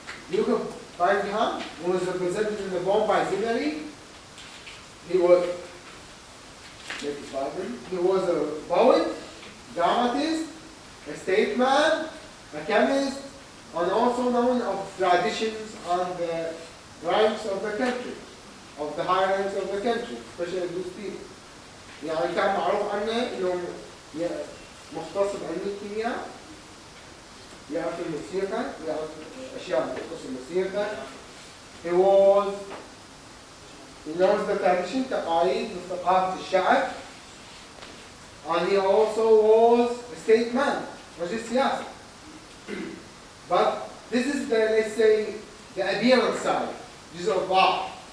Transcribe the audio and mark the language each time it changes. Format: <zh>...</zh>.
<en>Duke of Buckingham, who was represented in the poem by Zimri, he was a poet, dramatist, a statesman, a chemist, and also known of traditions and the ranks of the country, of the high ranks of the country, especially those people.</en> <ar>يعني كان معروف عنه انه مختص بعلم الكيمياء، يعرف الموسيقى، يعرف اشياء تخص الموسيقى.</ar> <en>He knows the tradition,</en> <ar>تقاليد وثقافة الشعب.</ar> <en>And he also was a statesman,</en> <ar>رجل سياسي.</ar> <en>But this is the, let's say, the appearance side,</en> <ar>جزء الظاهر.</ar>